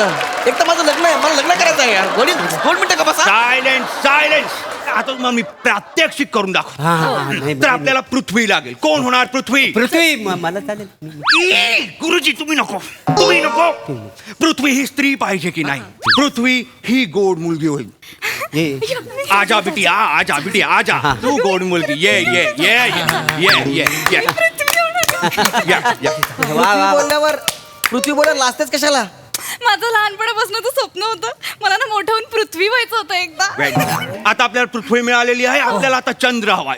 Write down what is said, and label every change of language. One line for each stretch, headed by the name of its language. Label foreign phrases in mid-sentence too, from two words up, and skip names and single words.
Marathi: एक तर माझं लग्न आहे, मला लग्न करायचं आहे यार. 2 मिनिटं का बसा. सायलेन्स, सायलेन्स. आता मग मी प्रात्यक्षिक करून दाखव तर आपल्याला पृथ्वी लागेल. कोण होणार पृथ्वी? पृथ्वी मला चालेल. गुरुजी तुम्ही नको. पृथ्वी ही स्त्री पाहिजे की नाही? पृथ्वी ही गोड मुलगी होईल.
Hindi: आजा बिटिया, आजा बिटिया, आजा.
Marathi: तू गोड मुलगी, ये ये ये ये ये ये ये. बोलल्यावर पृथ्वी बोलायला लाजतेच कशाला? माझं लहानपणापासून स्वप्न होतं मला ना मोठं होऊन पृथ्वी व्हायचं होतं एकदा. आता आपल्याला पृथ्वी मिळालेली आहे. आपल्याला आता चंद्र हवाय.